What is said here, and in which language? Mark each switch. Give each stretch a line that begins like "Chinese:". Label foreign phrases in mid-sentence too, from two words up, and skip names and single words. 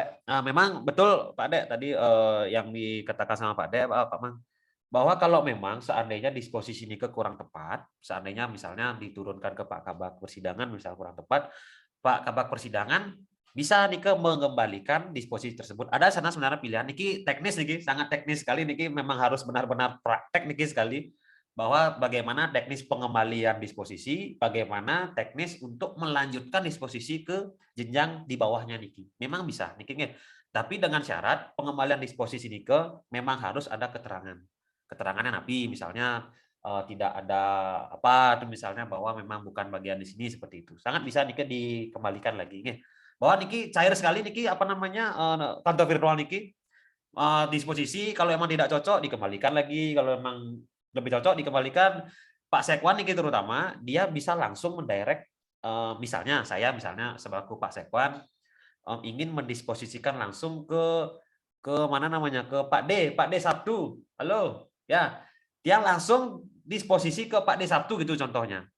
Indonesian: Nah, memang betul Pak Dek tadi yang dikatakan sama Pak Dek, Pak Mang, bahwa kalau memang seandainya disposisi ini kurang tepat, seandainya misalnya diturunkan ke Pak Kabak Persidangan misalnya kurang tepat, Pak Kabak Persidangan bisa mengembalikan disposisi tersebut. Ada sana sebenarnya pilihan niki teknis niki, sangat teknis sekali niki, memang harus benar-benar praktek niki sekali, bahwa bagaimana teknis pengembalian disposisi, bagaimana teknis untuk melanjutkan disposisi ke jenjang di bawahnya niki. Memang bisa niki, tapi dengan syarat pengembalian disposisi niki memang harus ada keterangannya napi, misalnya tidak ada apa, misalnya bahwa memang bukan bagian di sini, seperti itu. Sangat bisa niki dikembalikan lagi, bahwa niki cair sekali niki kantor virtual niki, disposisi kalau emang tidak cocok dikembalikan lagi, kalau emang lebih cocok dikembalikan. Pak Sekwan niki terutama dia bisa langsung mendirect, misalnya saya sebagai Pak Sekwan ingin mendisposisikan langsung ke mana namanya, ke Pak D Sabtu. Halo, ya. Dia langsung disposisi ke Pak D Sabtu gitu contohnya.